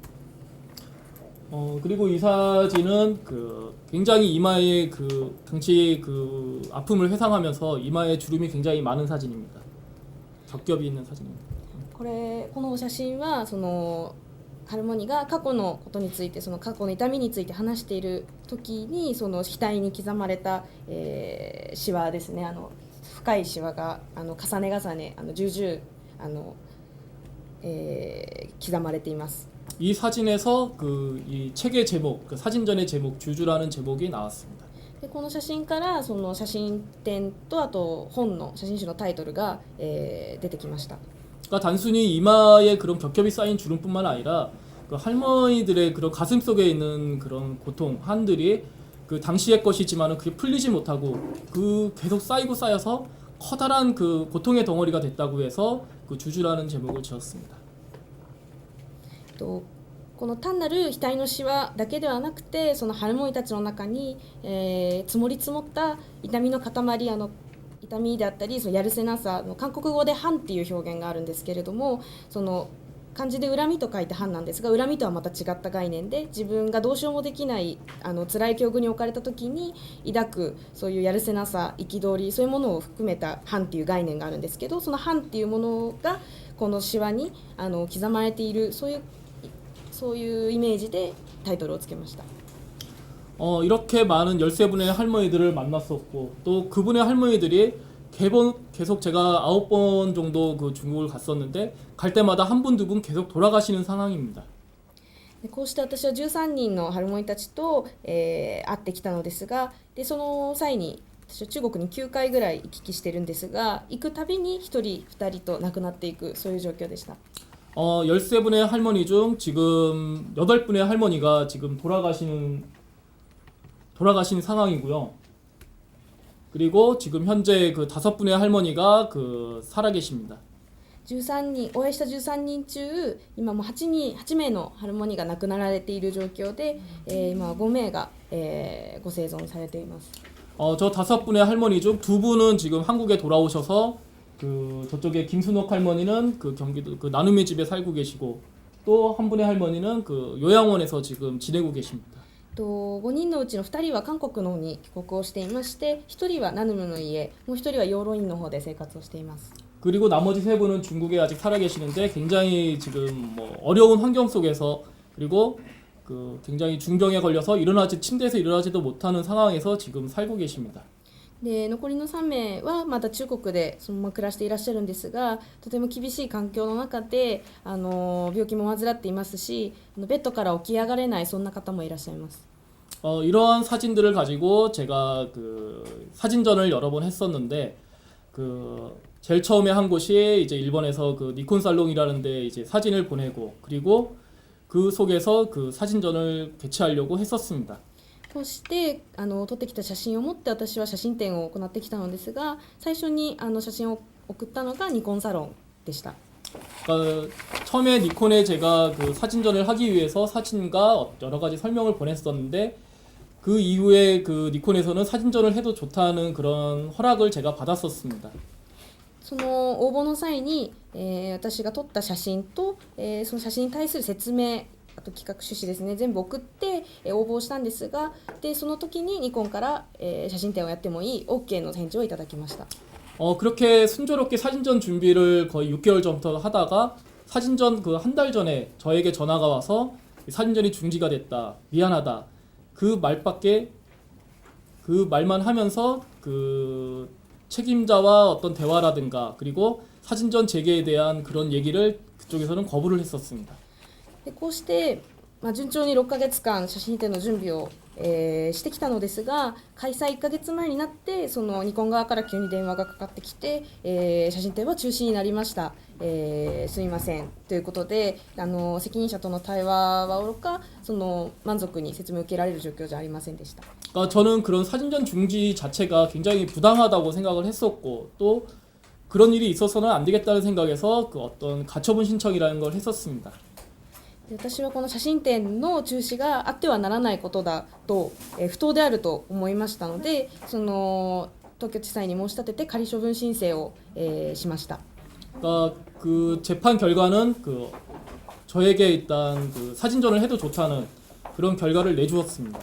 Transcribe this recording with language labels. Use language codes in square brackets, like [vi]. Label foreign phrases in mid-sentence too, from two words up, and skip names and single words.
[ko] 그리고 이 사진은 굉장히 이마에 당시 아픔을 회상하면서 이마에 주름이 굉장히 많은 사진입니다. 겹겹이 있는 사진입니다. [ja] この写真はそのハルモニが過去のことについて、その過去の痛みについて話している時にその額に刻まれた、シワですね。深いシワが重ね重ね重々刻まれています。 [ko] 이 사진에서 이 책의 제목, 사진전의 제목 주주라는 제목이 나왔습니다. [ja] でこの写真からその写真展とあと本の写真集のタイトルが、出てきました。 [ko] 그러니까 단순히 이마에 그런 겹겹이 쌓인 주름뿐만 아니라 할머니들의 그런 가슴 속에 있는 그런 고통, 한들이 당시의 것이지만은 그게 풀리지 못하고 계속 쌓이고 쌓여서 커다란 고통의 덩어리가 됐다고 해서 주주라는 제목을 지었습니다. [ja] この単なる額のシワだけではなくて、そのハルモニたちの中に、積もり積もった痛みの塊、痛みであったりそのやるせなさの韓国語でハンっていう表現があるんですけれども、その漢字で恨みと書いてハンなんですが、恨みとはまた違った概念で、自分がどうしようもできない辛い境遇に置かれた時に抱くそういうやるせなさ、憤り、そういうものを含めたハンっていう概念があるんですけど、そのハンっていうものがこのシワに刻まれている、そういうイメージでタイトルをつけました。 [ko] 이렇게 많은 13분의 할머니들을 만났었고 또 그분의 할머니들이 계속 제가 9번 정도 중국을 갔었는데 갈 때마다 한 분, 두 분 계속 돌아가시는 상황입니다. [ja] こうして私は13人のハルモニたちと、会ってきたのですが、でその際に私は中国に9回ぐらい行き来してるんですが、行くたびに1人2人と亡くなっていく、そういう状況でした。 [ko] 13분의 할머니 중 지금 8분의 할머니가 지금 돌아가신 상황이고요. 그리고 지금 현재 5분의 할머니가 살아 계십니다. [ja] 13 人お会いした13人中、今も8名のハルモニが亡くなられている状況で、今は5名が、ご生存されています。 [ko] 저 5분의 할머니 중 2분은 지금 한국에 돌아오셔서 저쪽에 김순옥 할머니는 경기도 나눔의 집에 살고 계시고 또 한 분의 할머니는 요양원에서 지금 지내고 계십니다. [ja] 5 人のうちの2人は韓国の方に帰国をしていまして、1人はナヌムの家、もう1人は養老院の方で生活をしています。 [ko] 그리고 나머지 3분은 중국에 아직 살아 계시는데 굉장히 지금 어려운 환경 속에서, 그리고 굉장히 중병에 걸려서 침대에서 일어나지도 못하는 상황에서 지금 살고 계십니다. [ja] で残りの3名はまた中国でそのまま暮らしていらっしゃるんですが、とても厳しい環境の中で病気も患っていますし、ベッドから起き上がれない、そんな方もいらっしゃいます。 [ko] 이러한 사진들을 가지고 제가 사진전을 여러 번 했었는데 제일 처음에 한 곳이 이제 일본에서 니콘 살롱이라는 데 이제 사진을 보내고, 그리고 그 속에서 사진전을 개최하려고 했었습니다. [ja] こうして撮ってきた写真を持って私は写真展を行ってきたのですが、最初に写真を送ったのがニコンサロンでした。 [ko] 처음에 니콘에 제가 사진전을 하기 위해서 사진과 여러 가지 설명을 보냈었는데, 그 이후에 니콘에서는 사진전을 해도 좋다는 그런 허락을 제가 받았었습니다. [ja] その応募の際に、私が撮った写真と、その写真に対する説明、あと企画趣旨ですね、全部送って、応募したんですが、でその時にニコンから、写真展をやってもいい OK の返事をいただきました。 [ko] 그렇게 순조롭게 사진전 준비를 거의 6개월 전부터 하다가 사진전 한 달 전에 저에게 전화가 와서 사진전이 중지가 됐다, 미안하다, 그 말만 하면서 책임자와 어떤 대화라든가 그리고 사진전 재개에 대한 그런 얘기를 그쪽에서는 거부를 했었습니다. [ja] でこうして、順調に6ヶ月間写真展の準備を、してきたのですが、開催1ヶ月前になってそのニコン側から急に電話がかかってきて、写真展は中止になりました、すみませんということで、責任者との対話はおろか、満足に説明を受けられる状況じゃありませんでした。 [ko] 저는 그런 사진전 중지 자체가 굉장히 부당하다고 생각을 했었고, 또 그런 일이 있어서는 안 되겠다는 생각에서 어떤 가처분 신청이라는 걸 했었습니다. [ja] で私はこの写真展の中止があってはならないことだと、不当であると思いましたので、その東京地裁に申し立てて仮処分申請を、しました。 [ko] 그러니까 그 재판 결과는 그 저에게 일단 그 사진전을 해도 좋다는 그런 결과를 내주었습니다.